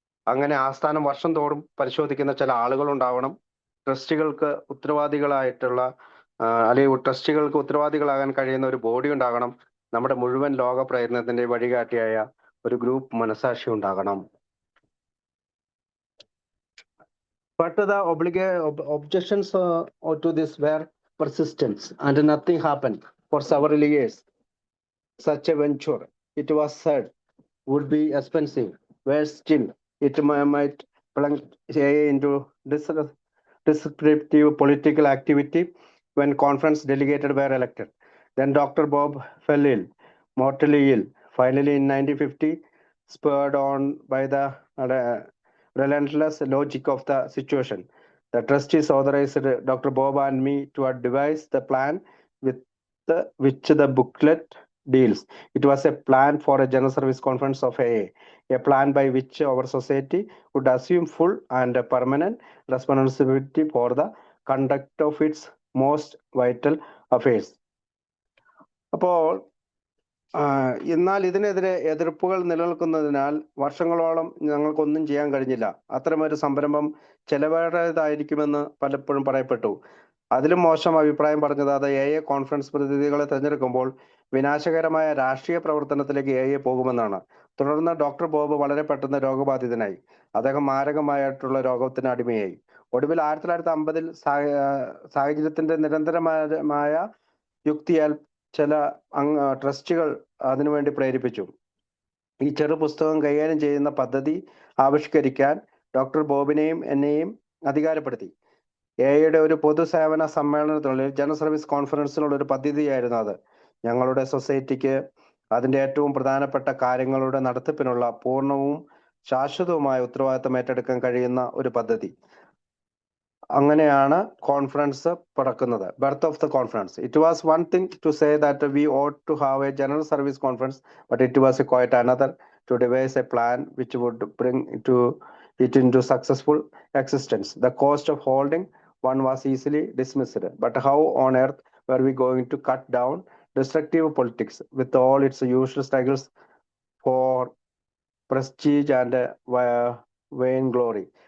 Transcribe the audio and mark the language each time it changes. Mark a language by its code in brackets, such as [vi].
[ml] അങ്ങനെ ആസ്ഥാനം വർഷം തോറും പരിശോധിക്കുന്ന ചില ആളുകൾ ഉണ്ടാവണം. ട്രസ്റ്റികൾക്ക് ഉത്തരവാദികളായിട്ടുള്ള അല്ലെങ്കിൽ ട്രസ്റ്റികൾക്ക് ഉത്തരവാദികളാകാൻ കഴിയുന്ന ഒരു ബോഡി ഉണ്ടാകണം. നമ്മുടെ മുഴുവൻ ലോക പ്രയത്നത്തിന്റെ വഴികാട്ടിയായ ഒരു ഗ്രൂപ്പ് മനസാക്ഷി ഉണ്ടാകണം. [en] But the objections to this were persistent, and nothing happened for several years. Such a venture, it was said, would be expensive, where still it might plunge into descriptive political activity when conference delegates were elected. Then Dr. Bob fell ill, mortally ill, finally in 1950, spurred on by the relentless logic of the situation. The trustees authorized Dr. Bob and me to devise the plan with which the booklet deals. It was a plan for a general service conference of AA, a plan by which our society would assume full and permanent responsibility for the conduct of its most vital affairs. [ml] അപ്പോൾ എന്നാൽ ഇതിനെതിരെ എതിർപ്പുകൾ നിലനിൽക്കുന്നതിനാൽ വർഷങ്ങളോളം ഞങ്ങൾക്കൊന്നും ചെയ്യാൻ കഴിഞ്ഞില്ല. അത്തരമൊരു സംരംഭം ചെലവേറിയതായിരിക്കുമെന്ന് പലപ്പോഴും പറയപ്പെട്ടു. അതിലും മോശം അഭിപ്രായം പറഞ്ഞത് അത് AI കോൺഫറൻസ് പ്രതിനിധികളെ തിരഞ്ഞെടുക്കുമ്പോൾ വിനാശകരമായ രാഷ്ട്രീയ പ്രവർത്തനത്തിലേക്ക് AI പോകുമെന്നാണ്. തുടർന്ന് ഡോക്ടർ ബോബ് വളരെ പെട്ടെന്ന് രോഗബാധിതനായി. അദ്ദേഹം മാരകമായിട്ടുള്ള രോഗത്തിന് അടിമയായി. ഒടുവിൽ 1950-ൽ സാഹചര്യത്തിന്റെ നിരന്തരമായ യുക്തിയാൽ ചില ട്രസ്റ്റുകൾ അതിനുവേണ്ടി പ്രേരിപ്പിച്ചു. ഈ ചെറു പുസ്തകം കൈകാര്യം ചെയ്യുന്ന പദ്ധതി ആവിഷ്കരിക്കാൻ ഡോക്ടർ ബോബിനെയും എന്നെയും അധികാരപ്പെടുത്തി. AI ഒരു പൊതുസേവന സമ്മേളനത്തിനുള്ളിൽ ജനറൽ സർവീസ് കോൺഫറൻസിനുള്ള ഒരു പദ്ധതിയായിരുന്നു അത്. ഞങ്ങളുടെ സൊസൈറ്റിക്ക് അതിന്റെ ഏറ്റവും പ്രധാനപ്പെട്ട കാര്യങ്ങളുടെ നടത്തിപ്പിനുള്ള പൂർണ്ണവും ശാശ്വതവുമായ ഉത്തരവാദിത്തം ഏറ്റെടുക്കാൻ കഴിയുന്ന ഒരു പദ്ധതി. അങ്ങനെയാണ് conference പിറക്കുന്നത്. [en] Birth of the conference. It was one thing to say that we ought to have a general service conference, but it was quite another to devise a plan which would bring it into successful existence. The cost of holding one was easily dismissed, but how on earth were we going to cut down destructive politics with all its usual struggles for prestige and vainglory?